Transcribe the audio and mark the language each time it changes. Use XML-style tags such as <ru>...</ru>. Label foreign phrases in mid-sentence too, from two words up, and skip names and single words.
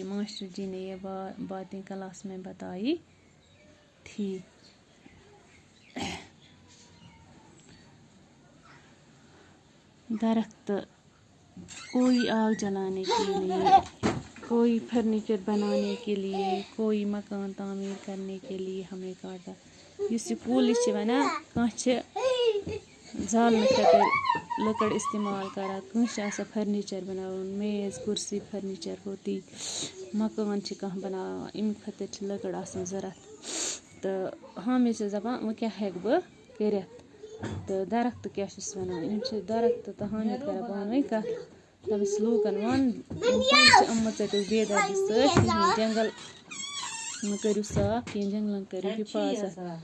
<ur>ماسٹر جی نے یہ باتیں کلاس میں بتائی تھی. درخت کوئی آگ جلانے کے لیے, کوئی فرنیچر بنانے کے لیے, کوئی مکان تعمیر کرنے کے لیے ہمیں کاٹا.</ur> <ks>یُس یہِ کُل چھِ وَنان کانٛہہ چھِ زالنہٕ خٲطرٕ لٔکٕر استعمال کران, کٲنٛسہِ چھِ آسان فرنیچر بناوُن,</ks> <ur>میز کُرسی فرنیچر ہوتی,</ur> <ks>مکان چھِ کانٛہہ بناوان, اَمہِ خٲطرٕ چھِ لٔکٕر آسان ضوٚرتھ. تہٕ حامد چھِ دَپان وۄنۍ کیٛاہ ہٮ۪کہٕ بہٕ کٔرِتھ. تہٕ درخت کیٛاہ چھُس وَنان, یِم چھِ درخت تہٕ حامد کران پانہٕ ؤنۍ کَتھ. دَپَس لوٗکَن وَن یِم کُلۍ چھِ یِمو ژٔٹِکھ بے دردی سۭتۍ کِہیٖنۍ, جنگل مہٕ کٔرِو صاف کینٛہہ, جنگلن کٔرِو حِفاظت.</ks>